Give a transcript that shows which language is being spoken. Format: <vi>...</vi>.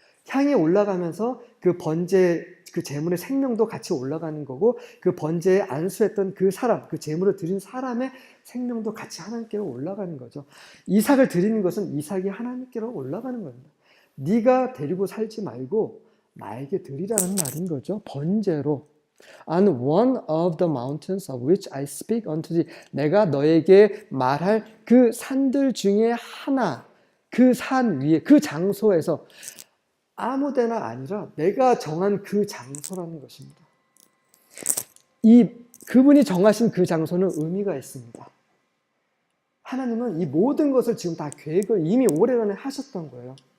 <ko>향이 올라가면서 그 번제, 그 제물의 생명도 같이 올라가는 거고, 그 번제에 안수했던 그 사람, 그 제물을 드린 사람의 생명도 같이 하나님께로 올라가는 거죠. 이삭을 드리는 것은 이삭이 하나님께로 올라가는 겁니다. 네가 데리고 살지 말고 나에게 드리라는 말인 거죠. 번제로.</ko> <en>On one of the mountains of which I speak unto thee.</en> <ko>내가 너에게 말할 그 산들 중에 하나, 그 산 위에, 그 장소에서, 아무 데나 아니라 내가 정한 그 장소라는 것입니다. 그분이 정하신 그 장소는 의미가 있습니다. 하나님은 이 모든 것을 지금 다 계획을 이미 오래전에 하셨던 거예요.</ko>